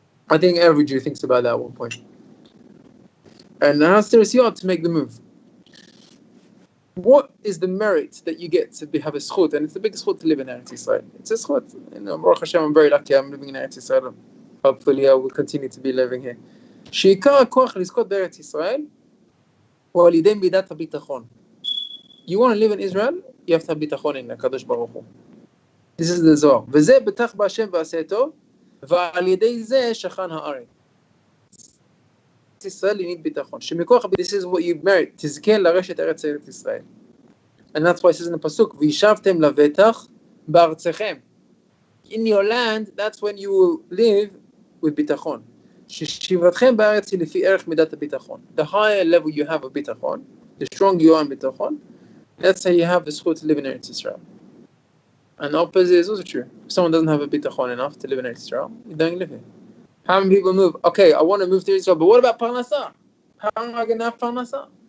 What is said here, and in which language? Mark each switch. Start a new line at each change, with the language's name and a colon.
English: I think every Jew thinks about that at one point. And now serious you are to make the move. What is the merit that you get to have a zchut? And it's the biggest zchut to live in Eretz Yisrael. It's a zchut. Baruch Hashem, I'm very lucky I'm living in Eretz Yisrael. Hopefully I will continue to be living here.
Hebrew: שעיקר הכוח לזכות בארץ ישראל הוא על ידי מידת הביטחון.
English: You want to live in Israel, you have to have ביטחון in הקדוש ברוך הוא. This is the Zohar.
Hebrew: וזה בטח בהשם ועשה טוב, ועל ידי זה שכן הארץ. ישראל
English: you need
Hebrew: ביטחון. שמכוח
English: this is what you merit.
Hebrew: תזכה לרשת ארץ ישראל.
English: And that's why it says in the pasuk,
Hebrew: וישבתם לבטח בארצכם.
English: In your land, that's when you will live with ביטחון.
Hebrew: ששיבתכם בארץ היא לפי ערך מידת הביטחון.
English: The higher level you have of ביטחון, the stronger you are in ביטחון, that's how you have the zchut to live in Eretz Israel. And the opposite is also true. If someone doesn't have a bittachon enough to live in Eretz Israel, you don't live here. How many people move? Okay, I want to move to Israel, but what about parnasa? How am I going to have parnasa?